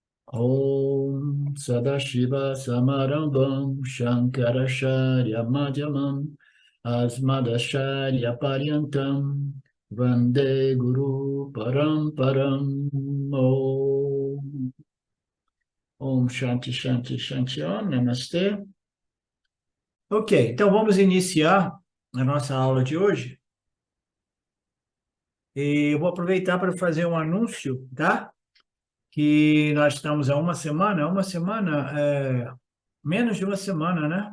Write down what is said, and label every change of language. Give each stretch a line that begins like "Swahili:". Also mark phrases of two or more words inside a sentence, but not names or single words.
Sanskrit: ॐ सदाशिव समारम्भां शङ्कराचार्य मध्यमाम् अस्मदाचार्य पर्यन्तां वन्दे गुरु परम्पराम् ॐ ॐ शान्तिः शान्तिः शान्तिः ॐ Namastê.
Portuguese: Ok, então vamos iniciar a nossa aula de hoje. E eu vou aproveitar para fazer um anúncio, tá? Que nós estamos há menos de uma semana, né?